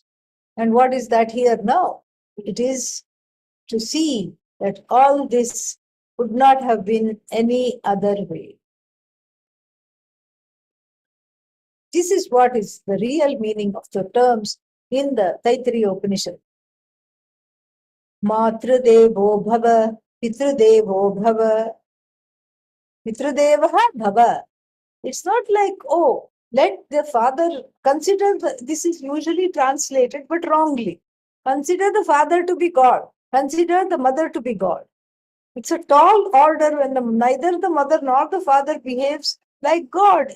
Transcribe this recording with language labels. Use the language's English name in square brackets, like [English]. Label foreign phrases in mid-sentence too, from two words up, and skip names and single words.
[English] And what is that here now? It is to see that all this would not have been any other way. This is what is the real meaning of the terms in the Taittiriya Upanishad. [Sanskrit] Matrudevo bhava, pitrudevo bhava, pitrudevaha bhava. [English] It's not like, oh, let the father consider, this is usually translated but wrongly. Consider the father to be God. Consider the mother to be God. It's a tall order when neither the mother nor the father behaves like God.